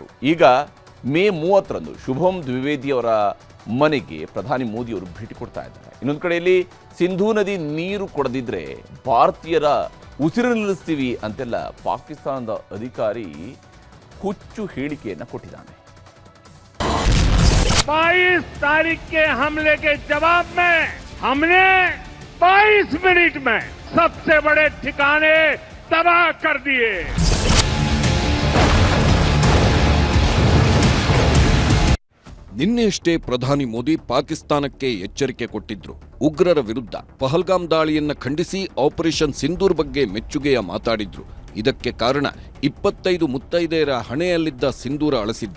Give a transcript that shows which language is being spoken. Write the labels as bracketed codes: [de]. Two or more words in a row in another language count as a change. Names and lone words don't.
[kn] ಈಗ ಮೇ 30ರಂದು ಶುಭಂ ದ್ವಿವೇದಿಯವರ ಮನೆಗೆ ಪ್ರಧಾನಿ ಮೋದಿಯವರು ಭೇಟಿ ಕೊಡ್ತಾ ಇದ್ದಾರೆ. ಇನ್ನೊಂದು ಕಡೆಯಲ್ಲಿ ಸಿಂಧೂ ನದಿ ನೀರು ಕೊಡದಿದ್ರೆ ಭಾರತೀಯರ ಉಸಿರು ನಿಲ್ಲಿಸ್ತೀವಿ ಅಂತೆಲ್ಲ ಪಾಕಿಸ್ತಾನದ ಅಧಿಕಾರಿ ಹುಚ್ಚು ಹೇಳಿಕೆಯನ್ನು ಕೊಟ್ಟಿದ್ದಾನೆ. [hi] 22 तारीख के हमले के जवाब में हमने 22 मिनट में सबसे बड़े ठिकाने तबाह कर दिए. [kn] ನಿನ್ನೆಯಷ್ಟೇ ಪ್ರಧಾನಿ ಮೋದಿ ಪಾಕಿಸ್ತಾನಕ್ಕೆ ಎಚ್ಚರಿಕೆ ಕೊಟ್ಟಿದ್ರು. ಉಗ್ರರ ವಿರುದ್ಧ ಪಹಲ್ಗಾಮ್ ದಾಳಿಯನ್ನ ಖಂಡಿಸಿ ಆಪರೇಷನ್ ಸಿಂಧೂರ್ ಬಗ್ಗೆ ಮೆಚ್ಚುಗೆಯ ಮಾತಾಡಿದ್ರು. ಇದಕ್ಕೆ ಕಾರಣ 25 ಮುತ್ತೈದೆಯರ ಹಣೆಯಲ್ಲಿದ್ದ ಸಿಂಧೂರ ಅಳಸಿದ್ದು.